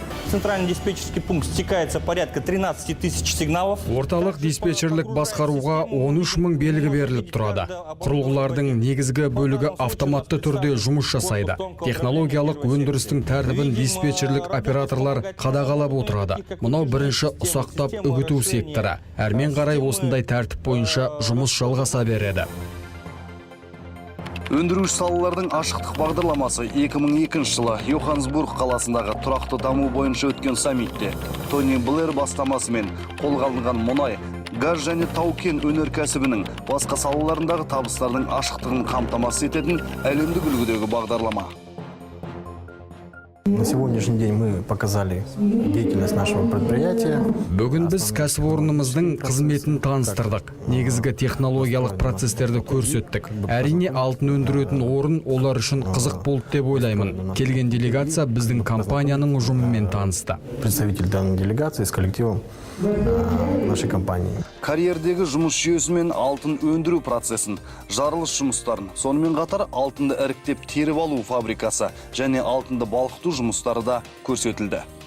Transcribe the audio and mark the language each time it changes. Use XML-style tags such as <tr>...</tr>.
<ru>Центральный диспетчерский пункт стекается порядка 13 тысяч сигналов.</ru> <kk>Орталық диспетчерлік басқаруға 13 мың белгі беріліп тұрады. Құрылғылардың негізгі бөлігі автоматты түрде жұмыс жасайды. Технологиялық өндірістің тәртібін диспетчерлік операторлар қадағалап отырады. Мұнау бірінші ұсақтап үгіту секторы. Әрмен қарай осындай тәртіп бойынша жұмыс жалғаса береді. Өндіруші салалардың ашықтық бағдарламасы 2002 жылы Йоханнесбург қаласындағы тұрақты даму бойынша өткен саммитте Тони Блэр бастамасымен қолға алынған мұнай, газ және тау-кен өнеркәсібінің басқа салаларындағы табыстардың ашықтығын қамтамасыз ететін әлемдік үлгідегі бағдарлама.</kk> <ru>На сегодняшний день мы показали деятельность нашего предприятия.</ru> <kk>Бүгін біз кәсіпорнымыздың қызметін таныстырдық. Негізгі технологиялық процестерді көрсеттік. Әрине алтын өндіретін орын олар үшін қызық болды деп ойлаймын. Келген делегация біздің компанияның ұжымымен танысты.</kk> <ru>Представитель данной делегации с коллективом нашей компании.</ru> <kk>Карьердегі жұмыс жүйесімен алтын өндіру процесін, жарылыс жұмыстарын, сонымен қатар алтынды іріктеп теріп алу фабрикасы және алтынды балқыту жұмыстары да көрсетілді.</kk>